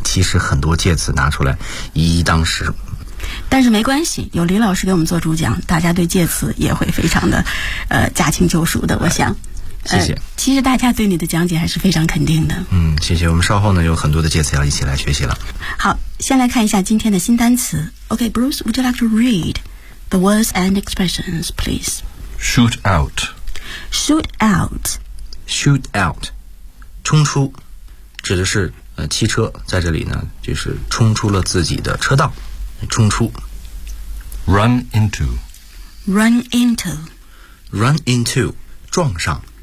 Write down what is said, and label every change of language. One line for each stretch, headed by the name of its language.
Chinese: 其实很多介词拿出来一一当十。但是没关系，有李老师给我们做主讲，大家对介词也会非常的，驾轻就熟的。我想。谢谢。其实大家对你的讲解还是非常肯定的。嗯，谢谢。我们稍后呢有很多的介词要一起来学习了。好，先来看一下今天的新单词。
English: Okay, Bruce, would you like to read the words and expressions, please? Shoot out. Shoot out. Shoot out.
Chinese: 冲出，指的是汽车在这里呢，就是冲出了自己的车道，冲出。
English: Run into. Run into. Run into.
Chinese: 撞上。